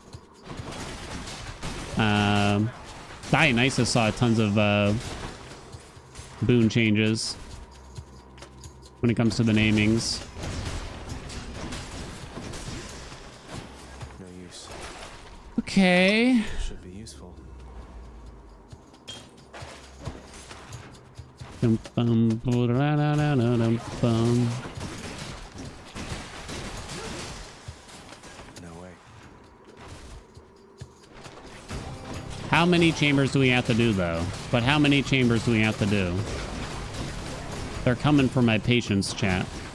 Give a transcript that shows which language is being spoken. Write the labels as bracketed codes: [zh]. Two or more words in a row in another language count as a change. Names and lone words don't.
[en] Dionysus saw tons of Boon changes when it comes to the namings. No use. Okay. Should be useful. Dum, bum, ba-da-da-da-da-dum, bum. No way. How many chambers do we have to do, though? But how many chambers do we have to do? They're coming for my patience, chat.